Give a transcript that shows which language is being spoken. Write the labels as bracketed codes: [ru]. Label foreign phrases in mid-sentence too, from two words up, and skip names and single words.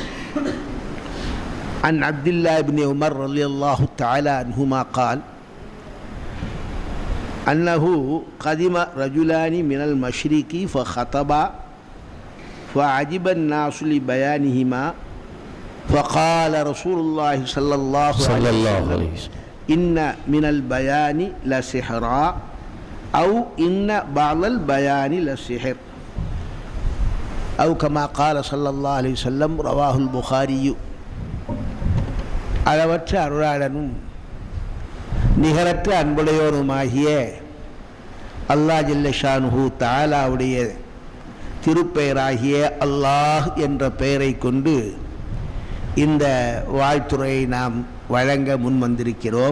[ar] عن عبد الله بن عمر رضي الله تعالى عنهما قال أنه قدم رجلان من المشرق فخطبا فعجب الناس لبيانهما فقال رسول الله صلى الله عليه وسلم إن من البيان لسحرا أو إن بعض البيان لسحر أو كما قال صلى الله عليه وسلم. رواه البخاري. [ta] அளவற்ற அருளாளனும் நிகரற்ற அன்புடையோருமாகிய அல்லாஹ் [ar] جل شأنه [ta] தஆலாவுடைய திருப்பெயராகிய அல்லாஹ் என்ற பெயரை கொண்டு இந்த வாழ்த்துறையை நாம் வழங்க முன் வந்திருக்கிறோம்.